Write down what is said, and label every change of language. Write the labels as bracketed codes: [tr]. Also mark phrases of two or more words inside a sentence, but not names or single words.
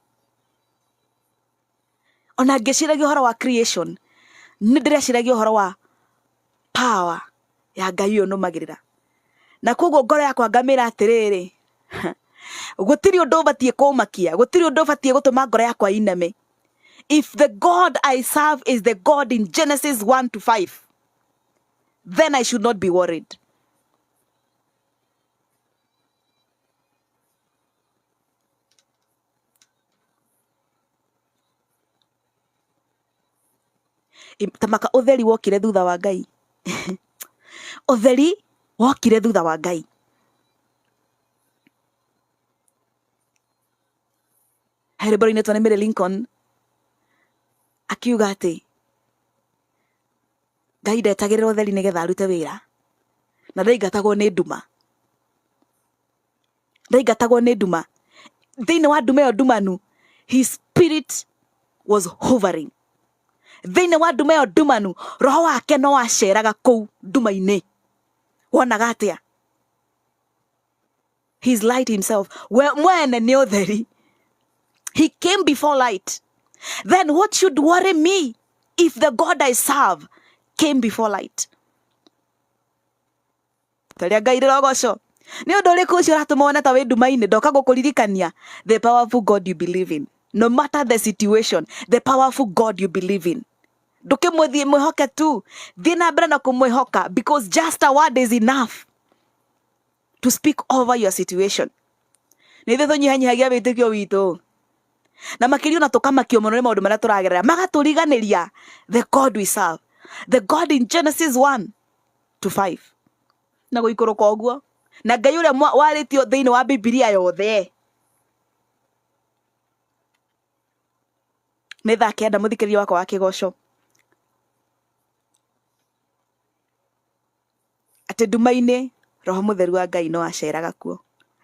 [ki] Ona ngeciragia uhoro wa creation, ni ndireciiragia uhoro wa power ya Ngai uyu numagirira. Na koguo ngoro yakwa ngamira atiriri, gutiri undu batie kumakia, gutiri undu batie gutuma ngoro yakwa iname. [en] If the God I serve is the God in Genesis 1 to 5, then I should not be worried. [ki] Tamaka utheri wokire thutha wa Ngai. Utheri wokire thutha wa Ngai. Heribori netwa nĩ Lincoln akiuga ati Ngai ndetagĩrĩra utheri nigetha arute wĩra, na ndaigatagwo nĩ nduma. Ndaigatagwo nĩ nduma. Thĩinĩ wa nduma ĩyo ndumanu, [en] his spirit was hovering. [ki] Thĩinĩ wa nduma ĩyo ndumanu, roho wake no aceraga kũu nduma-inĩ. Wonaga atĩa? [en] His light himself. [ki] Mwene nĩ ũtheri. [en] He came before light. Then what should worry me if the God I serve came before light? [ki] Taria Ngai rogoco. Ni undu uriku ucio ratuma wone ta wi nduma-inĩ, ndoka gukuririkania [en] the powerful God you believe in. No matter the situation, the powerful God you believe in. [ki] Ndukimwithie mwihoke tu. Thie na mbere na kumwihoka, [en] because just a word is enough to speak over your situation. [ki] Ni ithuĩ tũnyihanyihagia wĩtĩkio witũ. Na makĩria na tukamakio mũno nĩ maũndũ marĩa tũragerera, magatũriganĩria [en] the God we serve, the God in Genesis 1 to 5. [ki] Na gũikũrũka ũguo, na Ngai ũrĩa warĩtio thĩinĩ wa Biblia yothe. Nĩ thaa kenda mũthikĩrĩria wakwa wa kĩgoco. Atĩ nduma-inĩ roho mũtheru wa Ngai no aceraga kuo.